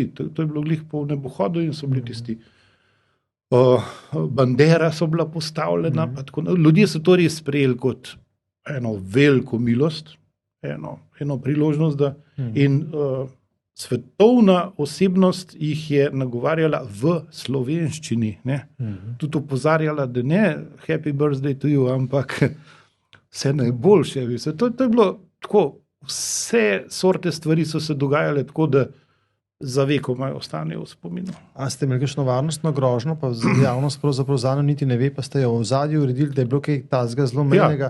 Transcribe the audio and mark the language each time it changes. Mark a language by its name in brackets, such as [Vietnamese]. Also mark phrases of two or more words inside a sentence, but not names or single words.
[Slovenian] To je bilo glih po nebohodu in so bili tisti bandera so bila postavljena. Pa tako, ljudje so to res sprejeli kot eno veliko milost, eno priložnost, da in svetovna osebnost jih je nagovarjala v slovenščini, ne? Tudi opozarjala, da ne [English] happy birthday to you, [Slovenian] ampak vse najboljše. To je bilo tako, vse sorte stvari so se dogajale tako, da za vekomaj ostanejo v spominu. A ste imeli kakšno varnostno grožnjo, pa javnost pravzaprav zanjo niti ne ve, pa ste jo v ozadju uredili, da je bilo kaj tazga zelo menega.